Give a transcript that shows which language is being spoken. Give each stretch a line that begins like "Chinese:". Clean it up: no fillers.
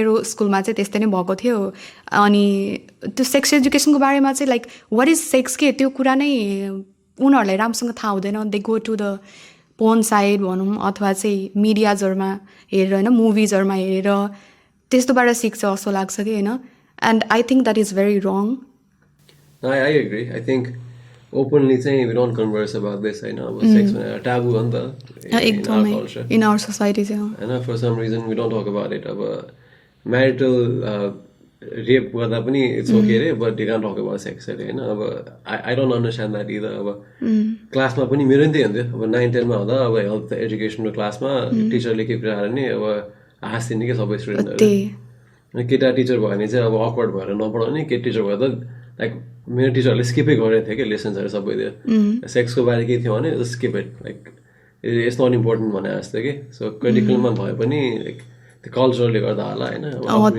Nepali: मेरो स्कुलमा चाहिँ त्यस्तै नै भएको थियो. अनि त्यो सेक्स एजुकेसनको बारेमा चाहिँ
English: like what is sex
Nepali: के त्यो कुरा नै उनीहरूलाई राम्रोसँग थाहा हुँदैन.
English: they go to the porn site
Nepali: भनौँ अथवा चाहिँ मिडियाजहरूमा हेरेर होइन मुभिजहरूमा हेरेर त्यस्तोबाट सिक्छ जस्तो लाग्छ कि होइन.
English: And I think that is very wrong. I agree. I think openly saying we don't converse about this होइन
Nepali: अब सेक्स भनेर टाबु हो नि त
English: एकदमै in our society चाहिँ होइन. For some reason we don't talk about it. अब म्यारिटल
Nepali: रेप गर्दा पनि इट्स ओके रे but दे can't talk about sex अरे होइन अब
English: I don't understand that either
Nepali: अब क्लासमा पनि मेरो नि त्यही हुन्थ्यो अब 9-10मा हुँदा अब हेल्थ एजुकेसनको क्लासमा टिचरले के कुरा नि अब हाँस्दिने कि सबै स्टुडेन्टहरू त्यही अनि केटा टिचर भयो भने चाहिँ अब अक्वर्ड भएर नपढाउने केटी टिचर भयो त लाइक मेरो टिचरले स्किपै गरेको थियो कि लेसन्सहरू सबै थियो सेक्सको बारे के थियो भने
English: skip it like it's not important
Nepali: भने जस्तो कि सो करिकुलममा भए पनि लाइक त्यो कल्चरले गर्दा होला होइन